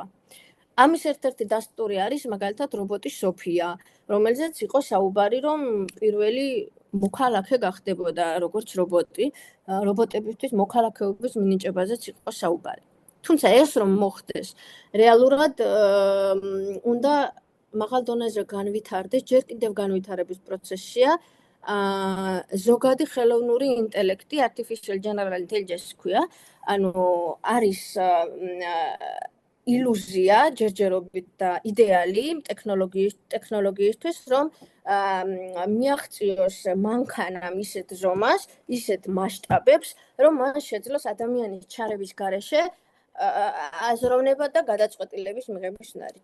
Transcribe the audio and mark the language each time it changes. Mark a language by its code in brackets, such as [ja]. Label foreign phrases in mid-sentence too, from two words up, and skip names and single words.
[ka] ამის ერთ-ერთი დასტური არის მაგალითად რობოტი სოფია, რომელზეც იყო საუბარი, რომ პირველი მოქალაქე გახდებოდა როგორც რობოტი, რობოტებისთვის მოქალაქეობის მინიჭებაზეც იყო საუბარი. თუმცა ეს რომ მოხდეს, რეალურად უნდა მაღალ დონეზე განვითარდეს, ჯერ კიდევ განვითარების პროცესია ზოგადი ხელოვნური ინტელექტი, [en] artificial general intelligence [ka] ქვია, ანუ არის ილუზია, ჯერჯერობით და იდეალი ტექნოლოგიისთვის, რომ მიაღწიოს მანქანამ ისეთ ზომას, ისეთ მასშტაბებს, რომ მან შეძლოს ადამიანის ჩარების გარეშე აზროვნება და გადაწყვეტილების მიღების უნარი.